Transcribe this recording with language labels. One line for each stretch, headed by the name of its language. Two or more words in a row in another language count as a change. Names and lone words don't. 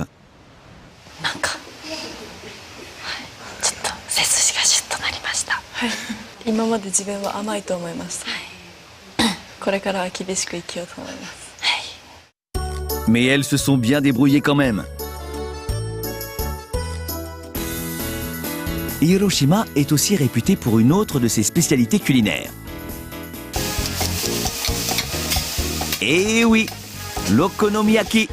Japanese: なんか、ちょっと背筋がシュッとなりました。はい。今まで自分は甘いと思いました。はい。これからは厳しく生きようと思います。はい。
French: Mais elles se sont bien débrouillées quand même. Hiroshima est aussi réputée pour une autre de ses spécialités culinaires. Et oui, l'okonomiyaki.